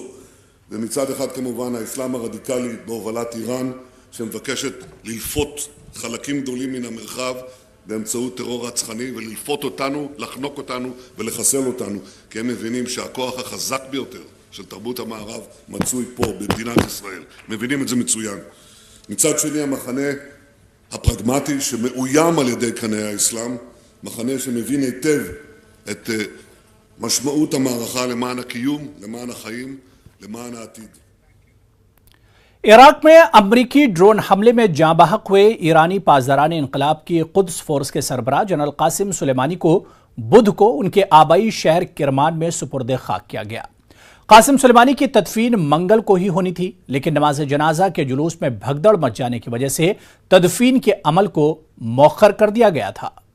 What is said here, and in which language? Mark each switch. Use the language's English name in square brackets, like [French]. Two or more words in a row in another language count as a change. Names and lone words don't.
[Hebrew] ומצד אחד כמובן האסלאם הרדיקלי בהובלת איראן, שמבקשת ללפות חלקים גדולים מן המרחב באמצעות טרור רצחני וללפות אותנו, לחנוק אותנו ולחסל אותנו, כי הם מבינים שהכוח החזק ביותר של תרבות המערב מצוי פה במדינת ישראל. מבינים את זה מצוין. מצד שני המחנה הפרגמטי שמאוים על ידי קנאי האסלאם, מחנה שמבין היטב את משמעות המערכה למען הקיום, למען החיים, למען העתיד. [Urdu] عراق میں امریکی ڈرون حملے میں جاں بحق ہوئے ایرانی پاسداران انقلاب کی قدس فورس کے سربراہ جنرل قاسم سلیمانی کو بدھ کو ان کے آبائی شہر کرمان میں سپرد خاک کیا گیا. قاسم سلیمانی کی تدفین منگل کو ہی ہونی تھی، لیکن نماز جنازہ کے جلوس میں بھگدڑ مچ جانے کی وجہ سے تدفین کے عمل کو مؤخر کر دیا گیا تھا.